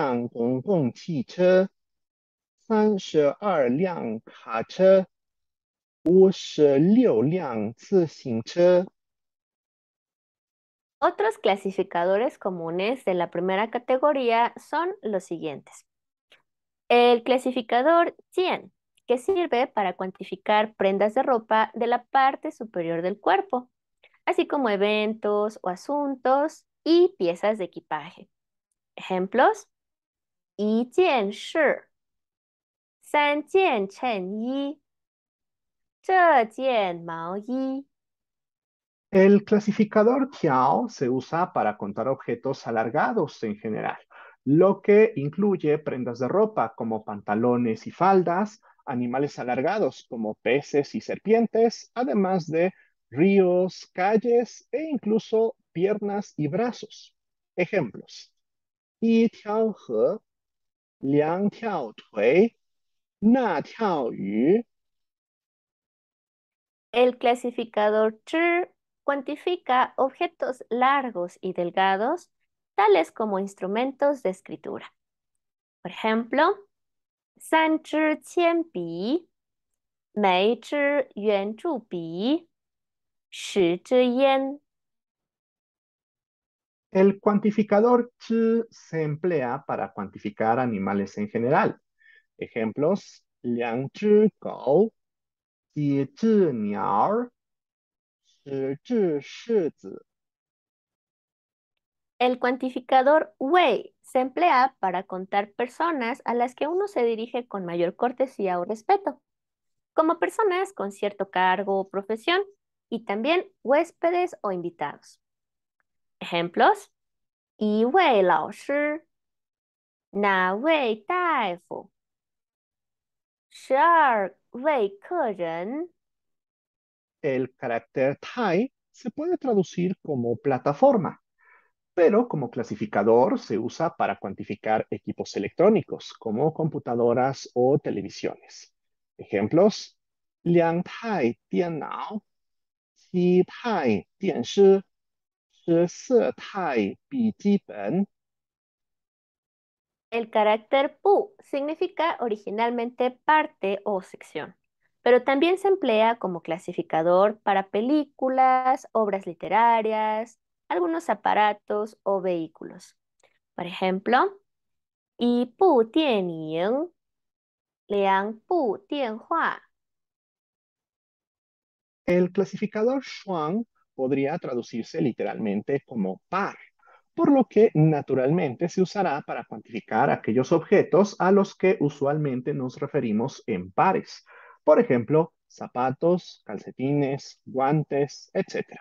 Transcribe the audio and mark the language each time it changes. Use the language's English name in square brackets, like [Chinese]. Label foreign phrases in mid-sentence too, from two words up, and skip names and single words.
[Chinese] 2辆火车、4辆汽车、哪辆公共汽车、32辆卡车。 56辆自行车。 [Spanish] Otros clasificadores comunes de la primera categoría son los siguientes. El clasificador Tien, que sirve para cuantificar prendas de ropa de la parte superior del cuerpo, así como eventos o asuntos y piezas de equipaje. Ejemplos: [Chinese] 1件事, 3件衬衣, 这件毛衣. [Spanish] El clasificador Tiao se usa para contar objetos alargados en general, lo que incluye prendas de ropa como pantalones y faldas, animales alargados como peces y serpientes, además de ríos, calles e incluso piernas y brazos. Ejemplos: [Chinese] 一条河, 2条腿, 那条鱼. [Spanish] El clasificador CHR cuantifica objetos largos y delgados, tales como instrumentos de escritura. Por ejemplo, [Chinese] 3支铅笔, 每支圆珠笔, 10支烟. [Spanish] El cuantificador Ch se emplea para cuantificar animales en general. Ejemplos: [Chinese] 2只狗, 几只鸟, 10只柿子. [Spanish] El cuantificador Wei se emplea para contar personas a las que uno se dirige con mayor cortesía o respeto, como personas con cierto cargo o profesión, y también huéspedes o invitados. Ejemplos: [Chinese] 一位老师, 哪位大夫, 12位客人. [Spanish] El carácter Tai se puede traducir como plataforma, pero como clasificador se usa para cuantificar equipos electrónicos como computadoras o televisiones. Ejemplos: [Chinese] 2台电脑, 7台电视, 14台笔记本. [Spanish] El carácter pu significa originalmente parte o sección, pero también se emplea como clasificador para películas, obras literarias, algunos aparatos o vehículos. Por ejemplo, [Chinese] 一部电影, 2部电话. [Spanish] El clasificador Schwann podría traducirse literalmente como par, por lo que naturalmente se usará para cuantificar aquellos objetos a los que usualmente nos referimos en pares. Por ejemplo, zapatos, calcetines, guantes, etc.